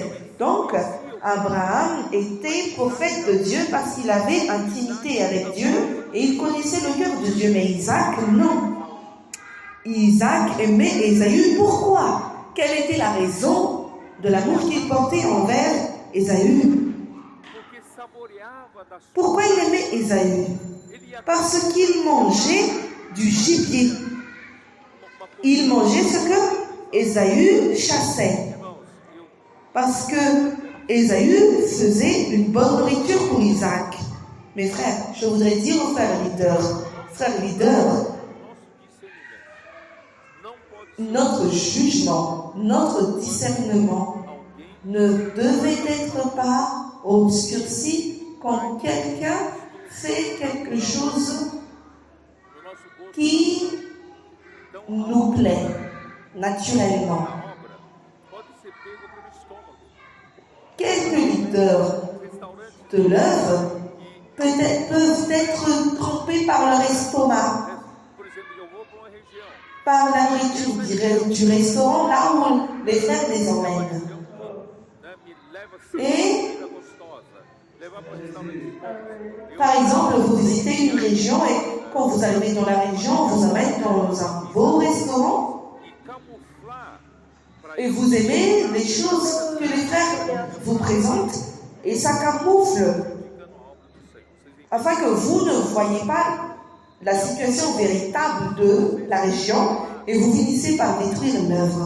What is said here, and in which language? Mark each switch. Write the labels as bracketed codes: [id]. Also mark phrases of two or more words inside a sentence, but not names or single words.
[fr] Donc, Abraham était prophète de Dieu parce qu'il avait intimité avec Dieu et il connaissait le cœur de Dieu. Mais Isaac, non. Isaac aimait Ésaü. Pourquoi? Quelle était la raison de l'amour qu'il portait envers Ésaü? [pt] porque saboreava da sua [fr] Pourquoi il aimait Ésaü? [pt] ele ia [fr] Parce qu'il mangeait du gibier. Il mangeait ce que Ésaü chassait. [pt] irmãos, eu [fr] Parce que Ésaü faisait une bonne nourriture pour Isaac. Mes frères, je voudrais dire aux frères leaders, [pt] nosso discernimento não pode ser [fr] notre jugement, notre discernement [pt] alguém [fr] ne devait être pas obscurci quand quelqu'un fait quelque chose [pt] no nosso gosto [fr] qui [pt] tão [fr] nous plaît naturellement. [pt] a obra pode ser pego pelo estômago. [fr] Quelques leaders [pt] Restaurantes [fr] de l'œuvre peuvent être trompés par leur estomac, [pt] por exemplo, eu vou para uma região, [fr] par la nourriture du restaurant, là où les frères les emmènent. [pt] né, me leva [fr] Et par exemple, vous visitez une région et quand vous arrivez dans la région, on vous amène dans un beau restaurant et vous aimez les choses que les frères vous présentent et ça camoufle afin que vous ne voyez pas la situation véritable de la région et vous finissez par détruire l'œuvre.